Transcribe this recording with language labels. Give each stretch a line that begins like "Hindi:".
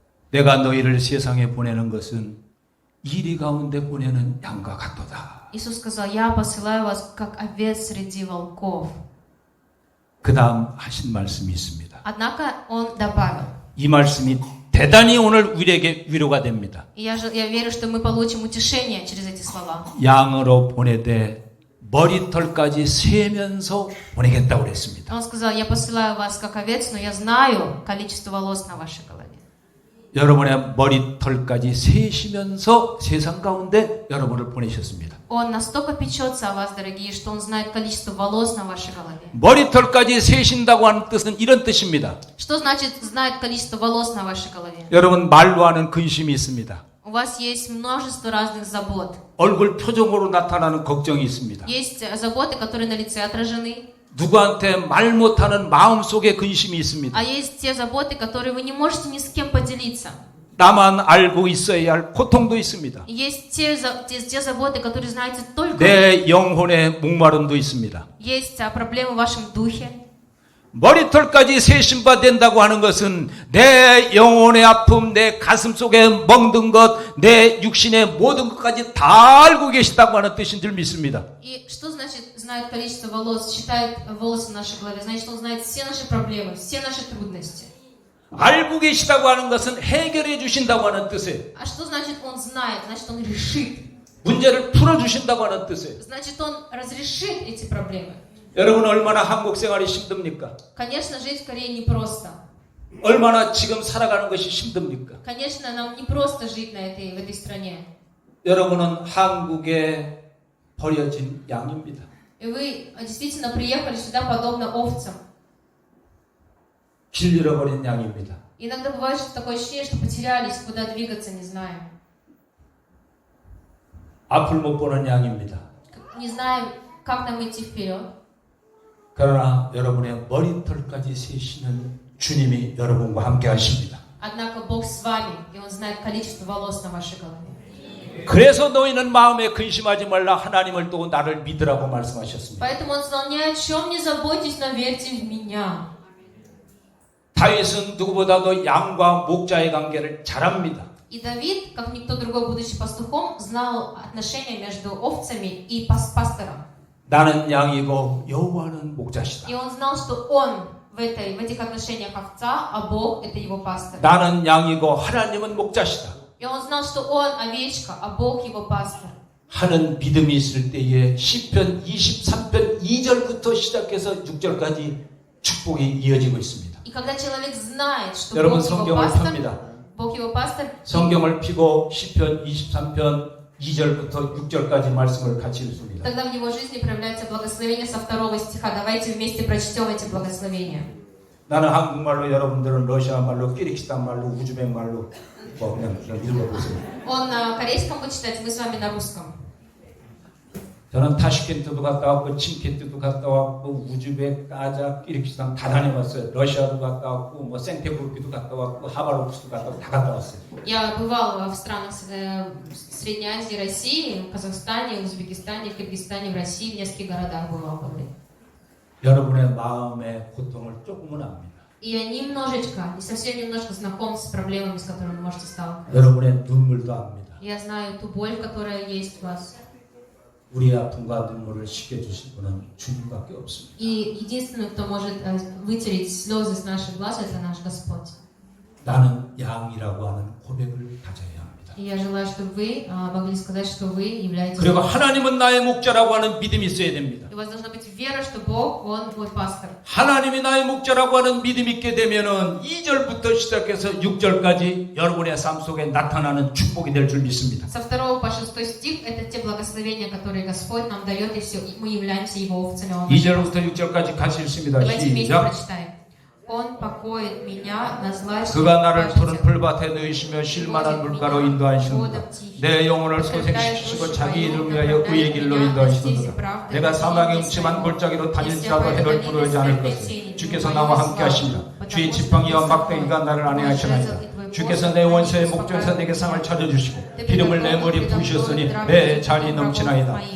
Korean: 내가 너희를 세상에 보내는 것은 이리 가운데 보내는 양과 같도다.
Russian: Иисус сказал, я посылаю вас, как овец среди волков.
Korean: 그 다음 하신 말씀이 있습니다.
Russian: Однако Он добавил,
Korean: 이 말씀이 대단히 오늘 우리에게 위로가 됩니다.
Russian: и я верю, что мы получим утешение через эти слова.
Korean: 양으로 보내되 머리털까지 세면서 보내겠다고 그랬습니다.
Russian: Он сказал, я посылаю вас, как овец, но я знаю количество волос на вашей голове.
Korean: 여러분의 머리털까지 세시면서 세상 가운데 여러분을 보내셨습니다.
Russian: Он настолько печется о вас, дорогие, что Он знает количество волос на вашей голове.
Korean: 머리털까지 세신다고 하는 뜻은 이런 뜻입니다.
Russian: Что значит знает количество волос на вашей голове?
Korean: 여러분 말로 하는 근심이 있습니다.
Russian: У вас есть множество разных забот.
Korean: 얼굴 표정으로 나타나는 걱정이 있습니다.
Russian: Есть заботы, которые на лице отражены,
Korean: 누구한테 말 못하는 마음속에 근심이 있습니다.
Russian: а есть те заботы, которые вы не можете ни с кем поделиться.
Korean: 나만 알고 있어야 할 고통도 있습니다.
Russian: Есть те заботы, которые знаете только вы.
Korean: 내 영혼의 목마름도 있습니다.
Russian: Есть проблемы в вашем духе.
Korean: 머리털까지 세신바 된다고 하는 것은 내 영혼의 아픔, 내 가슴 속에 멍든 것, 내 육신의 모든 것까지 다 알고 계시다고 하는 뜻인 줄 믿습니다.
Russian: И что значит знает количество волос, считает волосы в нашей голове? Значит, Он знает все наши проблемы, все наши трудности.
Korean: 알고 계시다고 하는 것은 해결해 주신다고 하는 뜻이에요.
Russian: А что значит Он знает? Значит, Он решит.
Korean: 문제를 풀어주신다고 하는 뜻이에요.
Russian: Значит, Он разрешит эти проблемы.
Korean: 여러분 얼마나 한국 생활이 힘듭니까?
Russian: Конечно, жить в Корее непросто.
Korean: 얼마나 지금 살아가는 것이 힘듭니까?
Russian: Конечно, нам не просто жить в этой стране.
Korean: 여러분은 한국에 버려진 양입니다.
Russian: И вы действительно приехали сюда подобно овцам.
Korean: 길 잃어버린 양입니다.
Russian: Иногда бывает такое ощущение, что потерялись, куда двигаться не знаем.
Korean: 앞을 못 보는 양입니다.
Russian: Не знаем, как нам идти вперед.
Korean: 그러나 여러분의 머리털까지 세시는 주님이 여러분과 함께 하십니다.
Russian: Однако Бог с вами, и Он знает количество волос на вашей голове.
Korean: 그래서 너희는 마음에 근심하지 말라 하나님을 또 나를 믿으라고 말씀하셨습니다.
Russian: Поэтому Он сказал, ни о чем не заботьтесь, но верьте в Меня.
Korean: 다윗은 누구보다도 양과 목자의 관계를 잘 압니다.
Russian: И Давид, как никто другой, будучи пастухом, знал отношения между овцами и пастором.
Korean: 나는 양이고 여호와는 목자시다.
Russian: И он знал, что он в этих отношениях овца, а Бог это его пастор.
Korean: 나는 양이고 하나님은 목자시다.
Russian: И он знал, что он овечка, а Бог его пастор.
Korean: 하는 믿음이 있을 때에 시편 23편 2절부터 시작해서 6절까지 축복이 이어지고 있습니다.
Russian: И когда человек знает, что
Korean: 여러분
Russian: Бог его
Korean: 성경을
Russian: пастор,
Korean: 펴니다.
Russian: Бог его пастор,
Korean: 성경을 펴고 시편 23편 2절부터 6절까지 말씀을 같이 읽습니다.
Russian: Тогда в его жизни проявляется благословение со 2 стиха. Давайте вместе прочтем эти благословения.
Korean: 나는 한국말로, 여러분들은 러시아 말로, 키르기스탄 말로, 우즈벡 말로 그냥 읽어보세요.
Russian: Он на корейском будет читать, мы с вами на русском.
Korean: 저는 타슈켄트도 갔다 왔고, 침켄트도 갔다 왔고, 우즈벡, 까자, 키르기스탄 다 다녀왔어요. 러시아도 갔다 왔고, 뭐 생테부르크도 갔다 왔고, 하바롭스도 갔다 왔고, 다 갔다 왔어요.
Russian: Я бывал в странах Средней Азии, России, в Казахстане, Узбекистане, Киргизстане, в России, в нескольких городах бывал.
Korean: 여러분의 마음의 고통을 조금은 압니다.
Russian: И я немножечко, не совсем немножко знаком с проблемами, с которыми вы можете сталкиваться.
Korean: 여러분의 눈물도 압니다.
Russian: Я знаю ту боль, которая есть в вас.
Korean: 우리의 아픔과 눈물을 식혀주실 분은 주님밖에 없습니다.
Russian: И единственный, кто может вытереть слезы с наших глаз, это наш Господь.
Korean: 나는 양이라고 하는 고백을 가져야 합니다.
Russian: И я желаю, чтобы вы могли сказать, что вы являетесь...
Korean: 그리고 하나님은 나의 목자라고 하는 믿음이 있어야 됩니다.
Russian: И у вас должна быть вера, что Бог, Он мой пастор.
Korean: 하나님이 나의 목자라고 하는 믿음이 있게 되면은 2절부터 시작해서 6절까지 여러분의 삶 속에 나타나는 축복이 될 줄 믿습니다.
Russian: Со 2 по 6 стих это те благословения, которые Господь нам дает, и все, мы являемся Его овцами.
Korean: 2절부터 6절까지 같이 읽습니다.
Russian: Давайте вместе
Korean: 시작.
Russian: прочитаем. Он покоит меня на злачных
Korean: 그가 나를 푸른
Russian: пажитях.
Korean: 풀밭에 넣으시며 쉴만한 물가로 인도하시는도다. 내 영혼을 소생시키시고 자기 이름을 위하여 의의 길로 인도하시는도다. 내가 사망의 음침한 골짜기로 다닐지라도 해를 두려워하지 않을 것을 주께서 나와 함께 하십니다. 주의 지팡이와 막대기가 나를 안위하시나이다. 주께서 내 원수의 목전에서 내게 상을 차려주시고 기름을 내 머리에 부으셨으니 내 자리 넘치나이다.